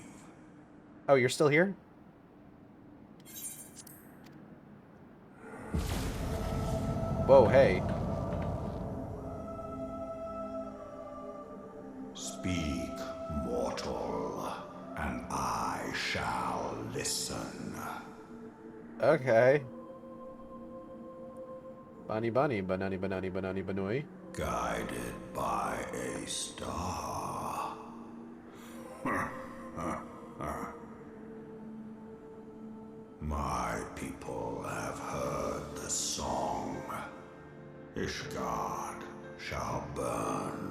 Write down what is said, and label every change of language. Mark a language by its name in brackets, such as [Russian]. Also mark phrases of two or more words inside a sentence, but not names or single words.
[English] Oh, you're still here? Whoa, hey. Speak, mortal, and I shall listen. Okay. Bunny bunny, banani banani banani banoi. Guided by a star. My people have heard the song. Ishgard shall burn.